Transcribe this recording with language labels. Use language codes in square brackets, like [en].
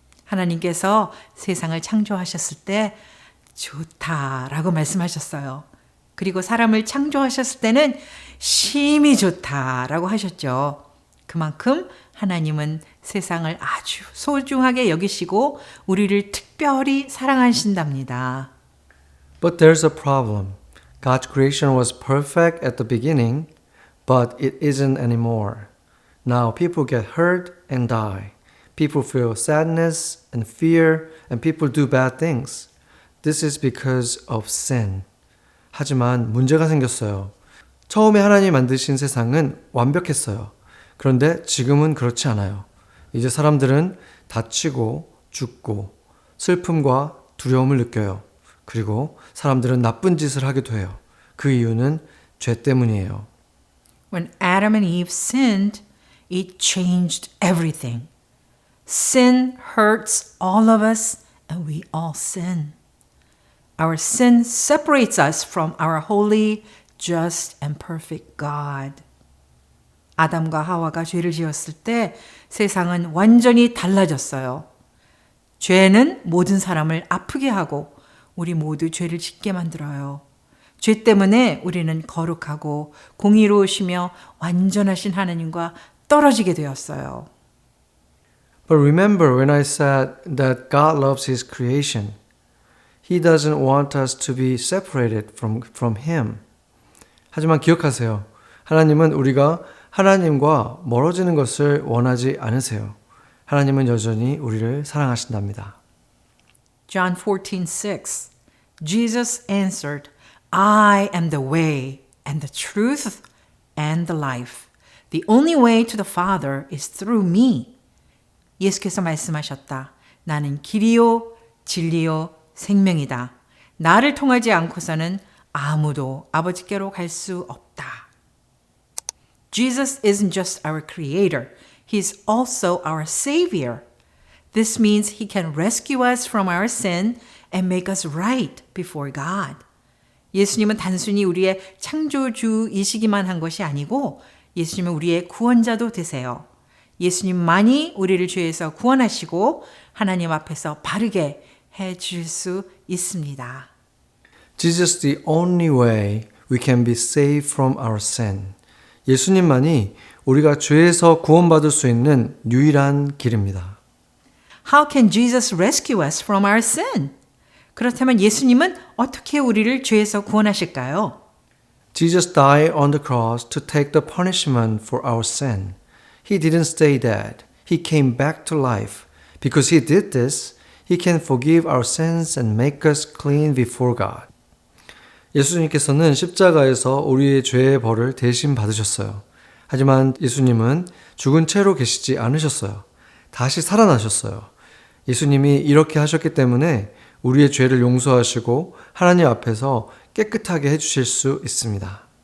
[ko] 하나님께서 세상을 창조하셨을 때 좋다라고 말씀하셨어요. 그리고 사람을 창조하셨을 때는 심히 좋다라고 하셨죠. 그만큼 하나님은 세상을 아주 소중하게 여기시고 우리를 특별히 사랑하신답니다. [en] But there's a problem. God's creation was perfect at the beginning, but it isn't anymore. Now people get hurt and die. People feel sadness and fear, and people do bad things. This is because of sin. [ko] 하지만 문제가 생겼어요. 처음에 하나님이 만드신 세상은 완벽했어요. 그런데 지금은 그렇지 않아요. 이제 사람들은 다치고 죽고 슬픔과 두려움을 느껴요. 그리고 사람들은 나쁜 짓을 하기도 해요. 그 이유는 죄 때문이에요. [en] When Adam and Eve sinned, it changed everything. Sin hurts all of us, and we all sin. Our sin separates us from our holy, just, and perfect God. [ko] 아담과 하와가 죄를 지었을 때 세상은 완전히 달라졌어요. 죄는 모든 사람을 아프게 하고 우리 모두 죄를 짓게 만들어요. 죄 때문에 우리는 거룩하고 공의로우시며 완전하신 하나님과 떨어지게 되었어요. [en] But remember when I said that God loves His creation. He doesn't want us to be separated from Him. [ko] 하지만 기억하세요. 하나님은 우리가 하나님과 멀어지는 것을 원하지 않으세요. 하나님은 여전히 우리를 사랑하신답니다. [en] John 14:6 Jesus answered, I am the way and the truth and the life. The only way to the Father is through me. [ko] 예수께서 말씀하셨다. 나는 길이요 진리요 생명이다. 나를 통하지 않고서는 아무도 아버지께로 갈 수 없다. [en] Jesus isn't just our creator. He's also our savior. This means he can rescue us from our sin and make us right before God. [ko] 예수님은 단순히 우리의 창조주이시기만 한 것이 아니고 예수님은 우리의 구원자도 되세요. 예수님만이 우리를 죄에서 구원하시고 하나님 앞에서 바르게 해 줄 수 있습니다. [en] Jesus is the only way we can be saved from our sin. [ko] 예수님만이 우리가 죄에서 구원받을 수 있는 유일한 길입니다. [en] How can Jesus rescue us from our sin? [ko] 그렇다면 예수님은 어떻게 우리를 죄에서 구원하실까요? [en] Jesus died on the cross to take the punishment for our sin. He didn't stay dead. He came back to life. Because he did this, he can forgive our sins and make us clean before God. [ko] 예수님께서는 십자가에서 우리의 죄의 벌을 대신 받으셨어요. 하지만 예수님은 죽은 채로 계시지 않으셨어요. 다시 살아나셨어요. 예수님이 이렇게 하셨기 때문에 우리의 죄를 용서하시고 하나님 앞에서 깨끗하게 해주실 수 있습니다.